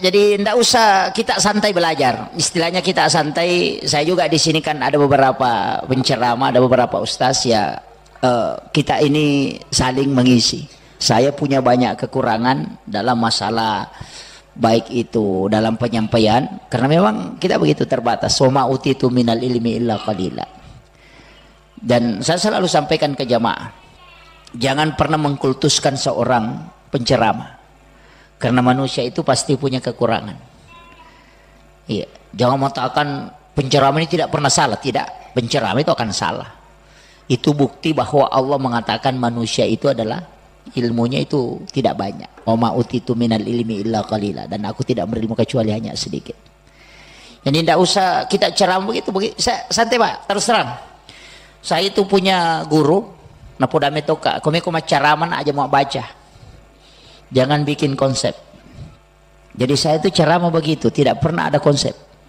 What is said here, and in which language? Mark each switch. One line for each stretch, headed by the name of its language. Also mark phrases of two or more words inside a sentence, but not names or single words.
Indonesian: Jadi tidak usah kita santai belajar. Istilahnya kita santai. Saya juga di sini kan ada beberapa penceramah, ada beberapa ustaz ya. Kita ini saling mengisi. Saya punya banyak kekurangan dalam masalah baik itu dalam penyampaian, karena memang kita begitu terbatas.
Arabic: وما أوتيتم من العلم إلا قليلا.
Indonesian: Dan saya selalu sampaikan ke jamaah, jangan pernah mengkultuskan seorang penceramah, karena manusia itu pasti punya kekurangan. Iya, jangan mengatakan penceramah ini tidak pernah salah. Tidak, penceramah itu akan salah. Itu bukti bahwa Allah mengatakan manusia itu adalah ilmunya itu tidak banyak.
Arabic: وما أوتيتم من العلم إلا قليلا,
Indonesian: dan aku tidak berilmu kecuali hanya sedikit. Jadi tidak usah kita ceramah begitu. Santai, Pak, terus terang. Saya itu punya guru, napodame toka, kami caraman aja mau baca. Jangan bikin konsep. Jadi saya itu ceramah begitu, tidak pernah ada konsep.